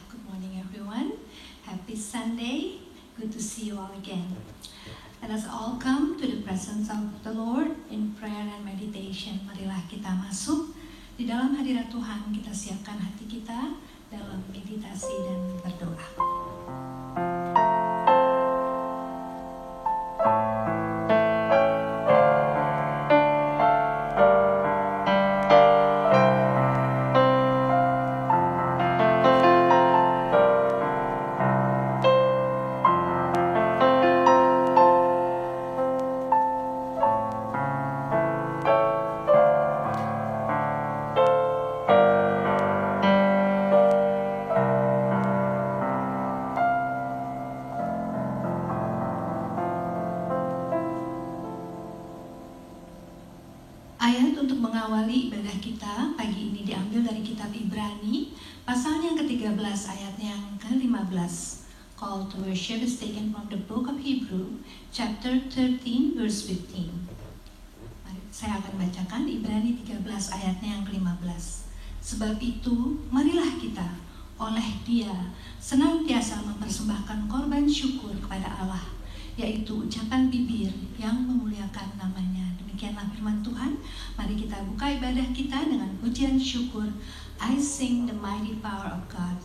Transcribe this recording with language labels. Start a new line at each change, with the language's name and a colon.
English: Good morning everyone, happy Sunday, good to see you all again. Let us all come to the presence of the Lord in prayer and meditation.
Indonesian: Marilah kita masuk di dalam hadirat Tuhan, kita siapkan hati kita dalam meditasi dan berdoa. Ayat untuk mengawali ibadah kita pagi ini diambil dari kitab Ibrani, pasalnya yang ke-13 ayatnya yang ke-15.
English: Call to worship is taken from the book of Hebrew, chapter 13, verse 15.
Indonesian: Mari, saya akan bacakan Ibrani 13 ayatnya yang ke-15. Sebab itu, marilah kita oleh Dia senantiasa mempersembahkan korban syukur kepada Allah, yaitu ucapan bibir yang memuliakan namanya. Demikianlah firman Tuhan. Mari kita buka ibadah kita dengan pujian syukur.
English: I sing the mighty power of God.